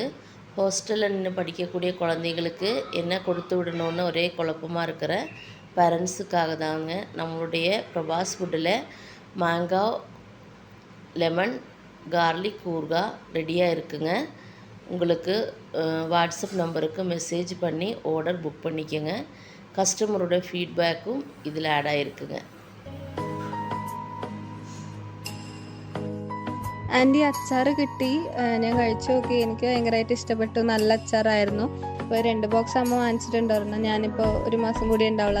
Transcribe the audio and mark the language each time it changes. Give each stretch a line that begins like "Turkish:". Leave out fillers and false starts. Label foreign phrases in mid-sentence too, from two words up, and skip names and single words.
Tamil: ஹாஸ்டலில் நின்று படிக்கக்கூடிய குழந்தைகளுக்கு என்ன கொடுத்து விடணுன்னு ஒரே குழப்பமாக இருக்கிற பேரண்ட்ஸுக்காக தாங்க நம்மளுடைய பிரபாஸ் ஃபுட்டில் மாங்காய் லெமன் கார்லிக் ஊறுகாய் ரெடியாக இருக்குங்க. உங்களுக்கு வாட்ஸ்அப் நம்பருக்கு மெசேஜ் பண்ணி
English: order book
Tamil: பண்ணிக்கோங்க.
Malayalam: കസ്റ്റമറുടെ ഫീഡ്ബാക്കും ഇതിൽ ആഡ് ആയിരിക്കുங்க. ആൻറ്റി അച്ചാർ കിട്ടി, ഞാൻ കഴിച്ചു നോക്കി. എനിക്ക് ഭയങ്കരമായിട്ട് ഇഷ്ടപ്പെട്ടു. നല്ല അച്ചാറായിരുന്നു. ഇപ്പോൾ 2 ബോക്സ് അമ്മ വാങ്ങിച്ചിട്ടുണ്ടായിരുന്നു. ഞാനിപ്പോൾ 1 മാസം കൂടി ഉണ്ടാവുള്ളൂ.